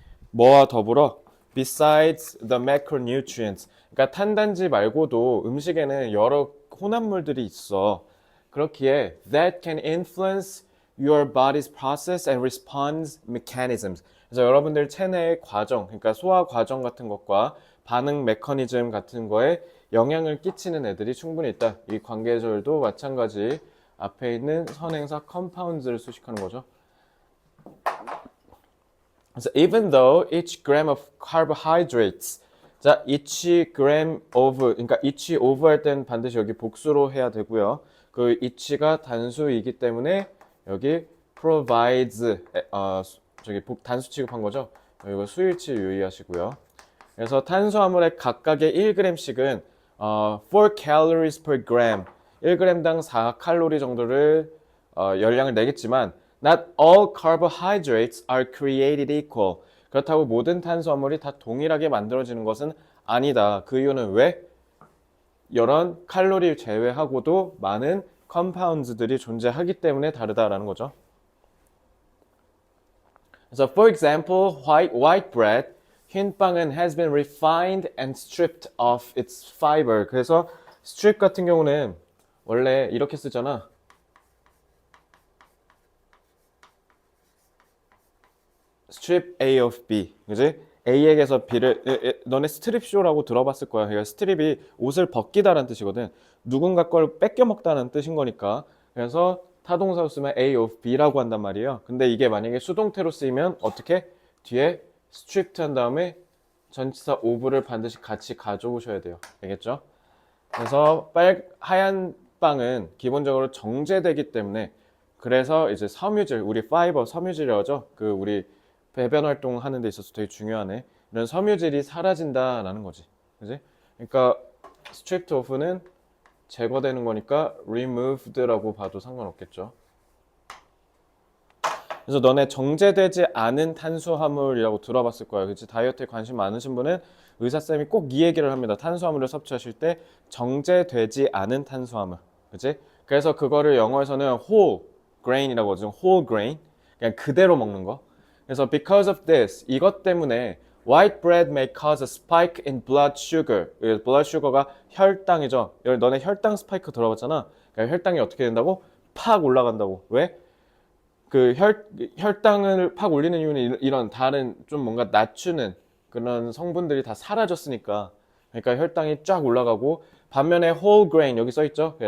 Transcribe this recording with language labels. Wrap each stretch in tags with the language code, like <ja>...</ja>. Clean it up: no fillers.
<ko>뭐와 더불어</ko> <en>besides the macronutrients.</en> <ko>그러니까 탄단지 말고도 음식에는 여러 혼합물들이 있어. 그렇기에</ko> <en>that can influence your body's process and response mechanisms.</en> <ko>그래서 여러분들 체내의 과정, 그러니까 소화 과정 같은 것과 반응 메커니즘 같은 거에 영향을 끼치는 애들이 충분히 있다. 이 관계절도 마찬가지 앞에 있는 선행사 compounds를 수식하는 거죠. 그래서</ko> <en>even though each gram of carbohydrates, 자, each gram of, 그러니까 each of</en> <ko>할 땐 반드시 여기 복수로 해야 되고요. 그 each가 단수이기 때문에 여기 provides, 단수 취급한 거죠. 이거 수일치 유의하시고요. 그래서 탄수화물의 각각의 1g씩은</ko> <en>4 calories per gram,</en> <ko>1g당 4칼로리 정도를 열량을 내겠지만</ko> <en>not all carbohydrates are created equal.</en> <ko>그렇다고 모든 탄수화물이 다 동일하게 만들어지는 것은 아니다. 그 이유는 왜? 이런 칼로리 제외하고도 많은 compounds들이 존재하기 때문에 다르다라는 거죠.</ko> <en>그래서 for example, white bread,</en> <ko>흰 빵은</ko> <en>has been refined and stripped of its fiber. 그래서</en> <ko>strip 같은 경우는 원래 이렇게 쓰잖아.</ko> <en>strip A of B,</en> <ko>그지? A에게서 B를 너네 스트립쇼라고 들어봤을 거야. 그러니까 스트립이 옷을 벗기다라는 뜻이거든. 누군가 걸 뺏겨 먹다는 뜻인 거니까. 그래서 타동사로 쓰면 A of B라고 한단 말이에요. 근데 이게 만약에 수동태로 쓰이면 어떻게? 뒤에 stripped 한 다음에 전치사 of를 반드시 같이 가져오셔야 돼요. 알겠죠? 그래서 하얀 빵은 기본적으로 정제되기 때문에, 그래서 이제 섬유질, 우리 파이버 섬유질이라고 하죠. 그 우리 배변 활동 하는 데 있어서 되게 중요하네. 이런 섬유질이 사라진다라는 거지. 그지? 그러니까</ko> <en>stripped off</en> <ko>는 제거되는 거니까 removed라고 봐도 상관없겠죠. 그래서 너네 정제되지 않은 탄수화물이라고 들어봤을 거야. 그치? 다이어트에 관심 많으신 분은 의사쌤이 꼭 이 얘기를 합니다. 탄수화물을 섭취하실 때 정제되지 않은 탄수화물. 그치? 그래서 그거를 영어에서는 whole grain이라고 하죠. whole grain. 그냥 그대로 먹는 거. 그래서</ko> <en>because of this,</en> <ko>이것 때문에</ko> <en>white bread may cause a spike in blood sugar.</en> <ko>blood sugar가 혈당이죠. 너네 혈당 스파이크 들어봤잖아. 그러니까 혈당이 어떻게 된다고? 팍 올라간다고. 왜? 그 혈당을 팍 올리는 이유는 이런 다른 좀 뭔가 낮추는 그런 성분들이 다 사라졌으니까. 그러니까 혈당이 쫙 올라가고, 반면에 whole grain 여기 써 있죠.</ko>